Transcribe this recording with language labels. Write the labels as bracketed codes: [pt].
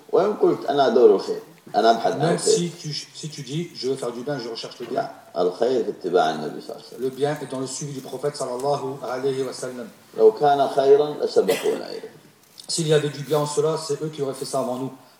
[ar] وين قلت انا ادور الخير انا ابحث عن الخير [fr] même si tu dis je veux faire du bien je recherche le bien [ar] الخير في اتباع النبي صلى الله عليه وسلم [fr] le bien est dans le suivi du prophète صلى الله عليه وسلم [ar] لو كان خيرا لسبقونا اليه [fr] S'il y avait du bien en cela, c'est eux qui auraient fait ça avant nous.